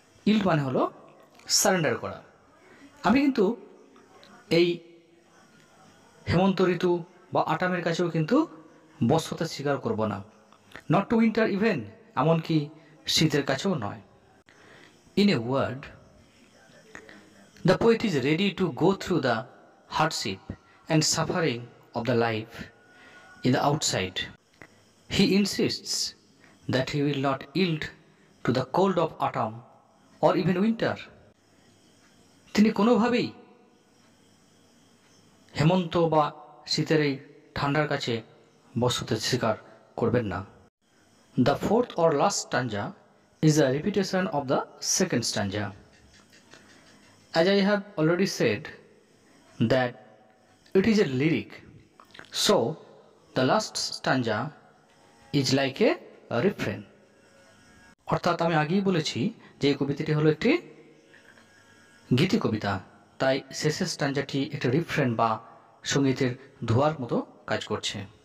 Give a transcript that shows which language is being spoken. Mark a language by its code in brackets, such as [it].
[bn] Yield মানে হলো surrender করা। আমি কিন্তু এই হেমন্ত ঋতু বা আটামের কাছেও কিন্তু বশ্যতা স্বীকার করব না। [en] not to winter even, [bn] এমনকি শীতের কাছেও নয়। [en] In a word, the poet is ready to go through the hardship and suffering of the life in the outside. He insists that he will not yield to the cold of autumn or even winter. [bn] তিনি কোনোভাবেই হেমন্ত বা শীতের এই ঠান্ডার কাছে বসতে স্বীকার করবেন না। [en] The fourth or last stanza is a repetition of the second stanza. As I have already said that it is a lyric, so the last stanza is like a [bn] refrain, অর্থাৎ আমি আগেই বলেছি যে এই কবিতাটি হলো একটি গীতি কবিতা, তাই শেষের স্ট্যাঞ্জাটি একটি রিফ্রেন বা সঙ্গীতের ধোয়ার মতো কাজ করছে।